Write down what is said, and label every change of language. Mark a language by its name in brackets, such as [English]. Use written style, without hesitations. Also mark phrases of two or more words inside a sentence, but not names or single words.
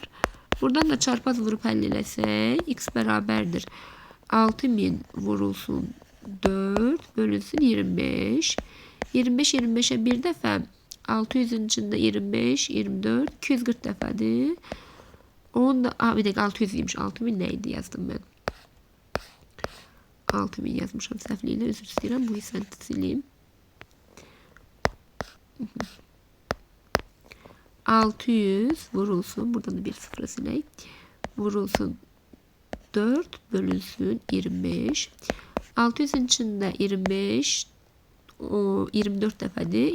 [Azerbaijani] Buradan da çarpaz vurup həll eləsək, x bərabərdir 6000 vurulsun 4 bölünsün 25. 25 25'e bir dəfə 600'ün içində 25 24 240 dəfədir. [Turkish] Onda bir dakika 600'ymiş. 6000 neydi yazdım ben. [Azerbaijani] 6000 yazmışım səhvliyle, özür istəyirəm. Bu hissəni sileyim. 600 vurulsun. [Turkish] Buradan da bir sıfır sileyim. [Azerbaijani] Vurulsun 4 bölünsün 25. 600'ün içinde 25 24 dəfədir.